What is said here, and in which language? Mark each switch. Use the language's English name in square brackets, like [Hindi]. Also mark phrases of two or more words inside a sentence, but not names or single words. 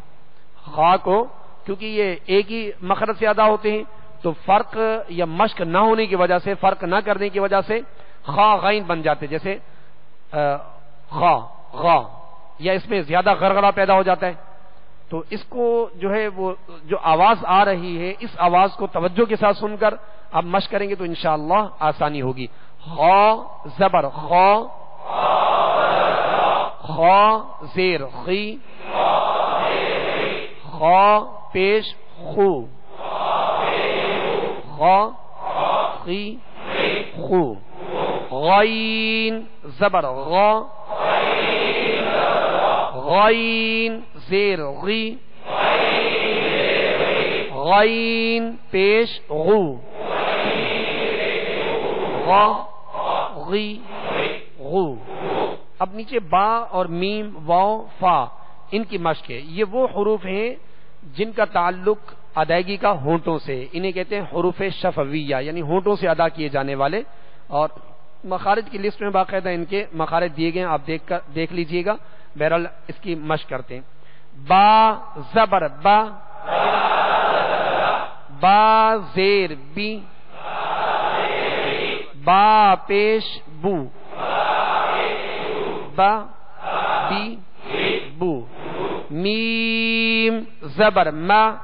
[Urdu] خا کو کیونکہ یہ ایک ہی مخرج سے ادا ہوتے ہیں تو فرق یا مشق نہ ہونے کی وجہ سے، فرق نہ کرنے کی وجہ سے خا غین بن جاتے، جیسے خا غا، یا اس میں زیادہ غرغرہ پیدا ہو جاتا ہے۔ تو اس کو جو ہے وہ جو آواز آ رہی ہے اس آواز کو توجہ کے ساتھ سن کر آپ مشق کریں گے تو انشاءاللہ آسانی ہوگی۔ خا زبر خا، خا زیر خی، خا پیش خو، خا خی خو، غین زبر غا، غین زیر غی، غین پیش غو، غا غی غو۔ اب نیچے با اور میم واو فا ان کی مشق ہے۔ یہ وہ حروف ہیں جن کا تعلق ادائیگی کا ہونٹوں سے، انہیں کہتے ہیں حروف شفویہ، یعنی ہونٹوں سے ادا کیے جانے والے، اور مخارج کی لسٹ میں باقاعدہ ان کے مخارج دیے گئے ہیں، آپ دیکھ لیجئے گا۔ بہرحال اس کی مشق کرتے ہیں۔ با زبر با، با زیر بی، با پیش بو، با بی بو، میم زبر ما،